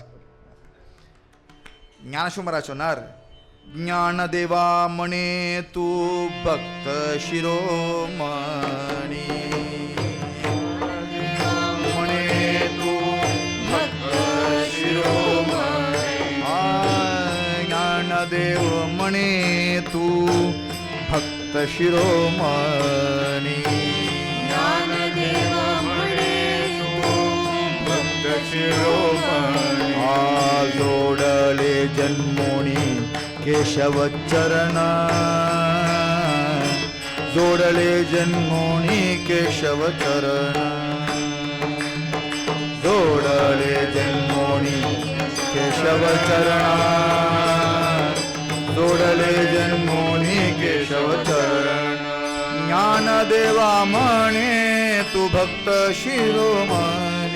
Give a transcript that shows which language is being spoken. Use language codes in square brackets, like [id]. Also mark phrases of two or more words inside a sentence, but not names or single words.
[ta] ஞானேஸ்வர மகாராஜ் சொன்னார், [mr] ज्ञान देवा म्हणे तू भक्त शिरोमणी, म्हणे तू भक्त शिरोमणी, ज्ञान देव म्हणे तू भक्त शिरोमणि, ज्ञानदेव म्हणे तू भक्त शिरोमणी जोडले जन्मोनी केशव चरण जोडले जन्मोनी केशव चरण जोडले जन्मोनी केशव चरण जोडले जन्मोनी केशव चरण ज्ञानदेवा म्हणे तू भक्त शिरोमणी